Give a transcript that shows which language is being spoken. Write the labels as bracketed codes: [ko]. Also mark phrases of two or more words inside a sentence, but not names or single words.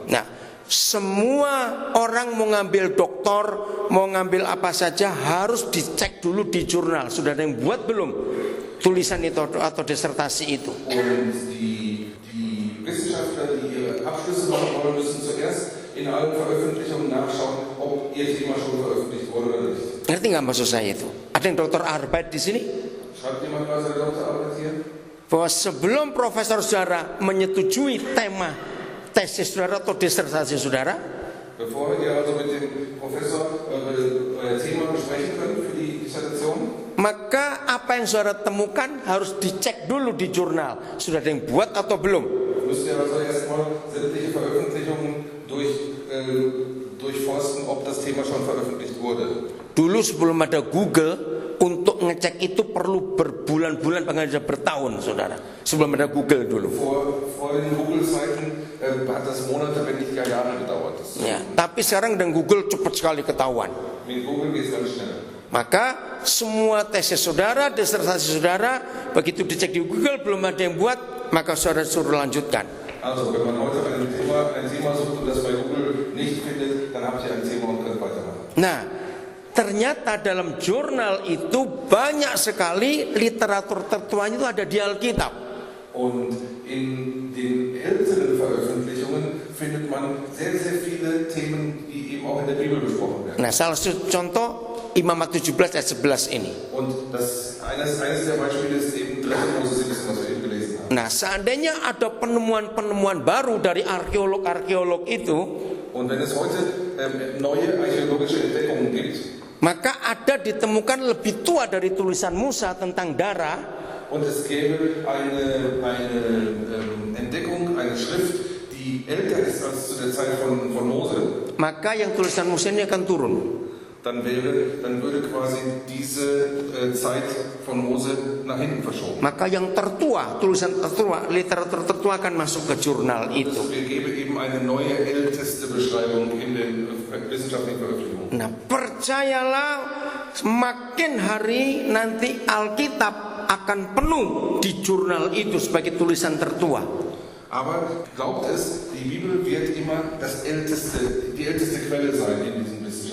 [id] Nah, semua orang mau ngambil doktor, mau ngambil apa saja harus dicek dulu di jurnal. Sudah ada yang buat belum tulisan itu atau disertasi itu? [de] Und die Wissenschaftler, die ihre Abschlüsse machen wollen, müssen zuerst in allen Veröffentlichungen nachschauen, ob ihr Thema schon veröffentlicht wurde oder nicht. [id] Ngerti nggak maksud saya itu? Ada yang dokter Arbeit di sini? [de] Schreibt jemand mal seine Doktorarbeit hier? [id] Bahwa sebelum profesor saudara menyetujui tema tesis saudara atau disertasi saudara, Bevor ihr also mit dem Professor euer Thema besprechen könnt für die Dissertation, maka apa yang saudara temukan harus dicek dulu di jurnal. Sudah ada yang buat atau belum? [de] müsst ihr also erstmal sämtliche Veröffentlichungen durchforsten, ob das Thema schon veröffentlicht wurde. [id] Dulu sebelum ada Google, untuk ngecek itu perlu berbulan-bulan, bahkan bisa bertahun, saudara. Sebelum ada Google dulu. [de] Vor den Google-Seiten hat das Monate, wenn nicht gar Jahre gedauert. [id] Ya, tapi sekarang dengan Google cepat sekali ketahuan. [de] Mit Google geht es ganz schnell. [id] Maka semua tesis saudara, disertasi saudara, begitu dicek di Google belum ada yang buat, maka saudara suruh lanjutkan. [de] Also, wenn man heute ein Thema sucht und das bei Google nicht findet, dann habt ihr ein Thema und könnt weitermachen. [id] Nah, ternyata dalam jurnal itu banyak sekali literatur tertuanya itu ada di Alkitab. [de] Und in den älteren Veröffentlichungen findet man sehr, sehr viele Themen, die eben auch in der Bibel besprochen werden. [id] Nah, salah satu contoh Imamat 17 ayat 11 ini. [de] Und eines der Beispiele ist eben 3. Mose 17, was wir eben gelesen haben. [id] Nah, seandainya ada penemuan-penemuan baru dari arkeolog-arkeolog itu, [de] Und wenn es heute neue archäologische Entdeckungen gibt, [id] maka ada ditemukan lebih tua dari tulisan Musa tentang darah, [de] und es gäbe eine Entdeckung, eine Schrift, die älter ist als zu der Zeit von Mose, [id] maka yang tulisan Musa ini akan turun. [de] dann würde quasi diese Zeit von Mose nach hinten verschoben. [id] Maka yang tertua, tulisan tertua, literatur tertua akan masuk ke jurnal itu. [de] Es gäbe eben eine neue, älteste Beschreibung in den wissenschaftlichen Veröffentlichungen. [id] Nah, percayalah, semakin hari nanti Alkitab akan penuh di jurnal itu sebagai tulisan tertua. [de] Aber glaubt es, die Bibel wird immer die älteste Quelle sein in diesen Wissenschaften.